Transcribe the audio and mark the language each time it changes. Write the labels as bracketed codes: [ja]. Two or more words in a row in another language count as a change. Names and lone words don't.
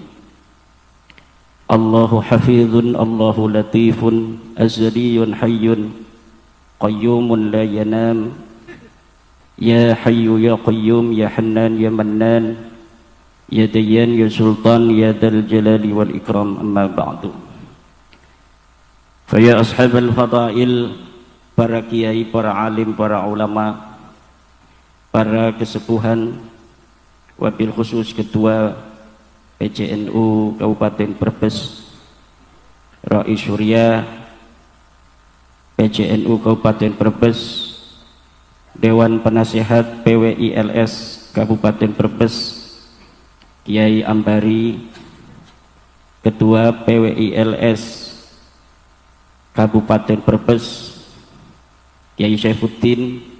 [ar] الله حفيظ، الله لطيف، أزلي حي، قيوم لا ينام. يا حي يا قيوم، يا حنان يا منان، يا ديان يا سلطان، يا ذا الجلال والإكرام. أما بعد. فيا أصحاب الفضائل, [id] para kiai, para alim, para ulama, para kesepuhan, [ar] وبالخصوص [id] ketua PCNU Kabupaten Brebes, Rais Surya PCNU Kabupaten Brebes, Dewan Penasehat PWILS Kabupaten Brebes, Kiai Ambari, Ketua PWILS Kabupaten Brebes, Kiai Syaifuddin,